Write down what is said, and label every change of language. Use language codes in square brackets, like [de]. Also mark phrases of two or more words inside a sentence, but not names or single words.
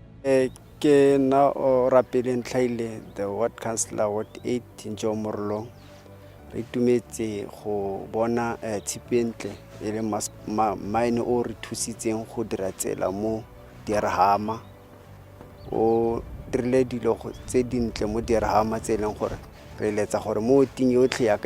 [tn] ke na o rapeleng tlhaile [en] the ward councillor ward 8 [tn] Njo Morlong re itumetse go bona Tshipi entle e le mine o re thusitseng go dira tsela mo Deurham o dirile dilo tse dintle mo Deurham tse leng gore re letsa gore mo ting yotlhe ya ka